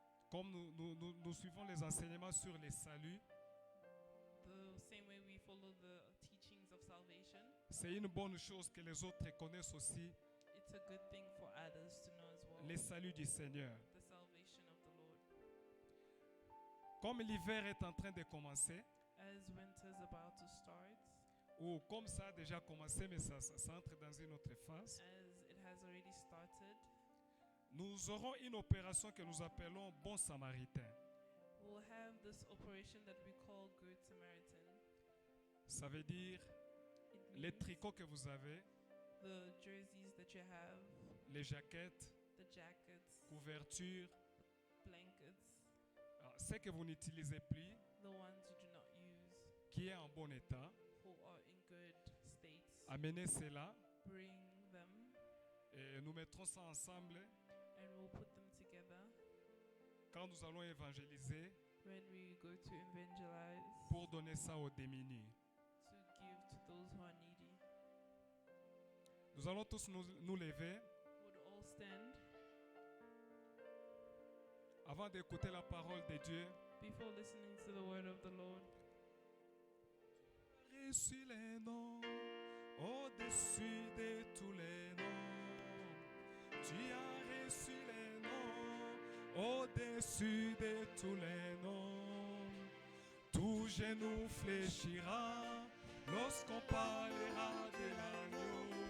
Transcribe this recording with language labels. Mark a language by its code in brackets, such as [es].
[fr] comme nous suivons les enseignements sur le salut. [en] the same way we follow the teachings of salvation. [fr] C'est une bonne chose que les autres connaissent aussi [en] It's a good thing for others to know as well [fr] le salut du Seigneur. [en] the salvation of the Lord. [fr] Comme l'hiver est en train de commencer, [en] As winter's about to start, [fr] ou comme ça a déjà commencé, mais ça entre dans une autre phase, [en] as it has already started, [fr] nous aurons une opération que nous appelons Bon Samaritain. [en] we'll have this operation that we call Good Samaritan. [fr] Ça veut dire [en] It [fr] les [en] means [fr] tricots que vous avez, [en] the jerseys that you have, [fr] les jaquettes, [en] the jackets, [fr] couvertures, [en] blankets, [fr] ce que vous n'utilisez plus, [en] the ones you do not use, [fr] qui est en bon état. [en] who are in good states. [fr] Amenez cela [en] Bring them [fr] et nous mettrons ça ensemble [en] and we'll put them together [fr] quand nous allons évangéliser [en] when we go to evangelize [fr] pour donner ça aux démunis. [en] to give to those who are needy. [fr] Nous allons tous nous lever [en] Would all stand [fr] avant d'écouter la parole de Dieu. [en] before listening to the word of the Lord. [fr] Reçu les noms au-dessus de tous les noms. Tu as reçu les noms au-dessus de tous les noms. Tout genou fléchira lorsqu'on parlera de l'agneau.